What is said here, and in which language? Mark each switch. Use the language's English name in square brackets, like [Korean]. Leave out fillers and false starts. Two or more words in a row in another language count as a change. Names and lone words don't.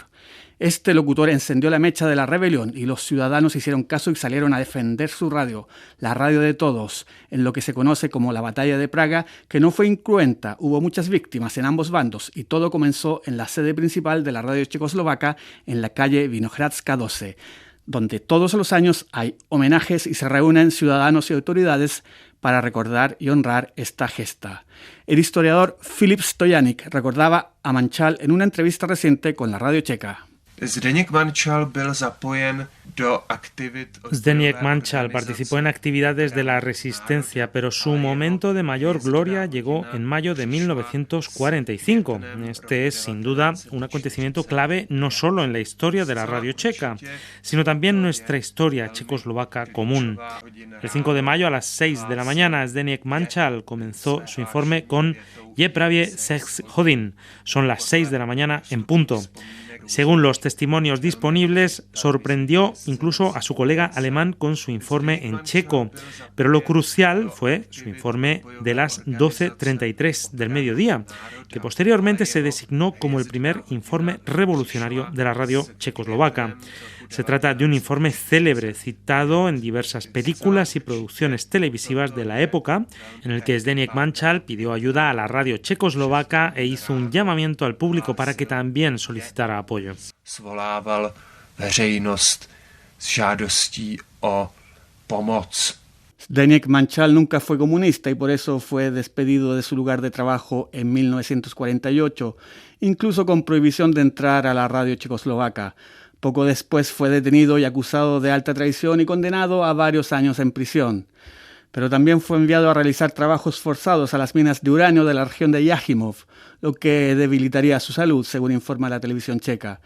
[Spanish] Este locutor encendió la mecha de la rebelión y los ciudadanos hicieron caso y salieron a defender su radio, la radio de todos, en lo que se conoce como la Batalla de Praga, que no fue incruenta, hubo muchas víctimas en ambos bandos y todo comenzó en la sede principal de la radio checoslovaca en la calle Vinohradska 12, donde todos los años hay homenajes y se reúnen ciudadanos y autoridades para recordar y honrar esta gesta. El historiador Filip Stojanik recordaba a Mančal en una entrevista reciente con la radio checa. [Czech] Zdeněk Mančal byl zapojen do aktivit. [Spanish] Zdeněk Mančal participó en actividades de la resistencia, pero su momento de mayor gloria llegó en mayo de 1945. Este es, sin duda, un acontecimiento clave no solo en la historia de la radio checa, sino también nuestra historia checoslovaca común. El 5 de mayo a las 6 de la mañana, Zdeněk Mančal comenzó su informe con [Czech] "Je pravě 6 hodin". [Spanish] Son las 6 de la mañana en punto. Según los testimonios disponibles, sorprendió incluso a su colega alemán con su informe en checo, pero lo crucial fue su informe de las 12:33 del mediodía, que posteriormente se designó como el primer informe revolucionario de la radio checoslovaca. Se trata de un informe célebre, citado en diversas películas y producciones televisivas de la época, en el que Zdeněk Mančal pidió ayuda a la radio checoslovaca e hizo un llamamiento al público para que también solicitara apoyo. [Czech] Svolával veřejnost s žádostí o pomoc. [Spanish] Zdeněk Mančal nunca fue comunista y por eso fue despedido de su lugar de trabajo en 1948, incluso con prohibición de entrar a la radio checoslovaca. Poco después fue detenido y acusado de alta traición y condenado a varios años en prisión. Pero también fue enviado a realizar trabajos forzados a las minas de uranio de la región de Jáchymov, lo que debilitaría su salud, según informa la televisión checa.